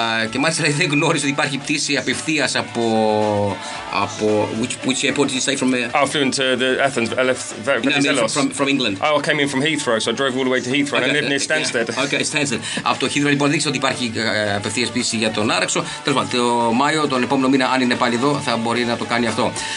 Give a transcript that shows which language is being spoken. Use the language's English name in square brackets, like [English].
[Greek] Και μάλιστα δεν γνώριζε ότι υπάρχει πτήση απευθείας από [English] which airport did you say from? I flew into Athens. I left from England. I came in from Heathrow, so I drove all the way to Heathrow and I live near Stansted. Okay, Stansted. [Greek] Από το Heathrow λοιπόν δείξε ότι υπάρχει απευθείας πτήση για τον Άραξο. Τέλος πάντων, το Μάιο, τον επόμενο μήνα, αν είναι πάλι εδώ, θα μπορεί να το κάνει αυτό.